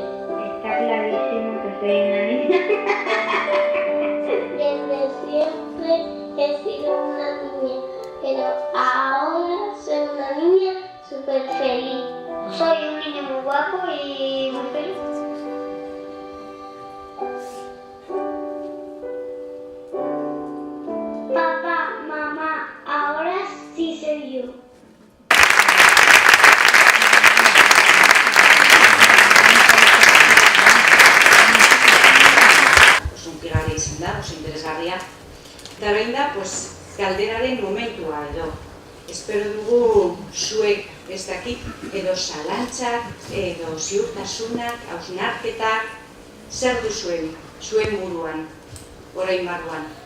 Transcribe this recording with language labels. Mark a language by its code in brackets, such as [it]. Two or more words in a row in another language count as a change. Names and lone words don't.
[es] Está clarísimo que soy una niña. Desde siempre he sido una niña, pero ahora soy una niña súper feliz. Soy un niño muy guapo y muy feliz. Papá, mamá, ahora sí soy yo. [eu] Hunkigarria izan da, oso interesgarria. Eta orain da, galderaren momentua edo. Espero dugu zuek ez dakit, edo zalantzak, edo ziurtasunak, hausnarketak, zer duzuen, zuen buruan, orain barruan.